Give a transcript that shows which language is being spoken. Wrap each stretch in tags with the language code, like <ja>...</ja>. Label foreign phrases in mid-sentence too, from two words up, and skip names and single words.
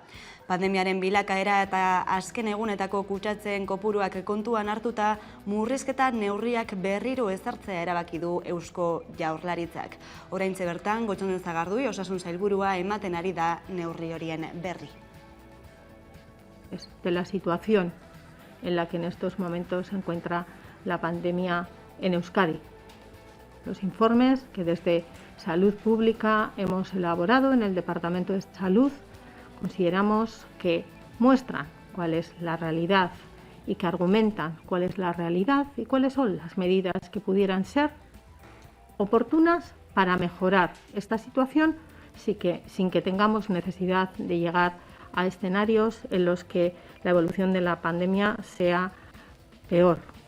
<eu>Pandemiaren bilakaera eta azken egunetako kutsatzeen kopuruak kontuan hartuta, murrizketa neurriak berriro ezartzea erabaki du Eusko Jaurlaritzak. Oraintxe bertan, Gotxonden Sagardui osasun sailburua ematen ari da neurri horien berri.</eu> <es>De la situación en la que en estos momentos se encuentra la pandemia en Euskadi. Los informes que desde Salud Pública hemos elaborado en el Departamento de Salud consideramos que muestran cuál es la realidad y que argumentan cuál es la realidad y cuáles son las medidas que pudieran ser oportunas para mejorar esta situación sin que tengamos necesidad de llegar a escenarios en los que la evolución de la pandemia sea peor.</es>